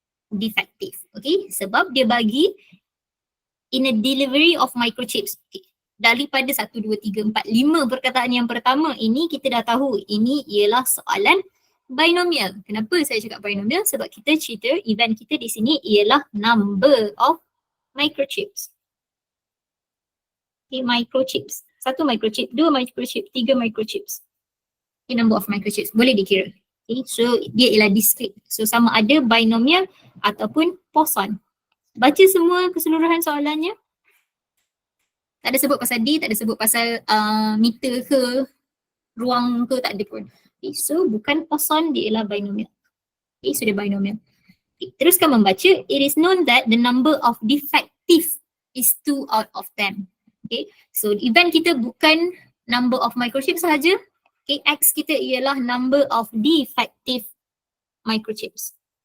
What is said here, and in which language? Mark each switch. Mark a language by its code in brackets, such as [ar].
[en] defective. Okay, [ms] sebab dia bagi [en] in a delivery of microchips. Okay. [ms] daripada 1, 2, 3, 4, 5 perkataan yang pertama ini kita dah tahu ini ialah soalan binomial. Kenapa saya cakap binomial? Sebab kita cerita event kita di sini ialah number of microchips. Okay, microchips. [en] 1 microchip, 2 microchip, 3 microchips. Okay, number of microchips. [ms] Boleh dikira. Okay, so dia ialah discrete. So sama ada binomial ataupun Poisson. Baca semua keseluruhan soalannya. Tak ada sebut pasal D, tak ada sebut pasal meter ke, ruang ke, tak ada pun. Okay, so bukan Poisson, dia ialah binomial. Okay, so dia binomial. Okay, teruskan membaca. [en] It is known that the number of defective is 2 out of 10. [ms] Okay, so event kita bukan number of microchips sahaja. Okay, X kita ialah number of defective microchips.